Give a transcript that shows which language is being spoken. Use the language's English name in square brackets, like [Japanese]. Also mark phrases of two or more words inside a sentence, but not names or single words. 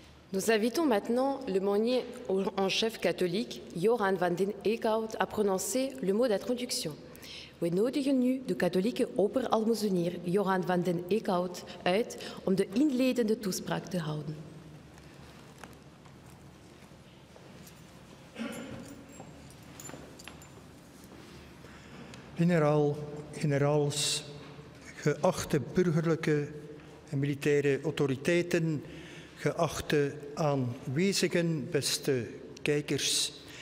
[French] Nous invitons maintenant le meunier en chef catholique, Joran van den Eekhout, à prononcer le mot d'introduction. [Dutch] We nodigen nu de katholieke opperalmoezenier Joran van den Eekhout uit om de inleidende toespraak te houden. Generaals, geachte burgerlijke en militaire autoriteiten, geachte aanwezigen, beste kijkers.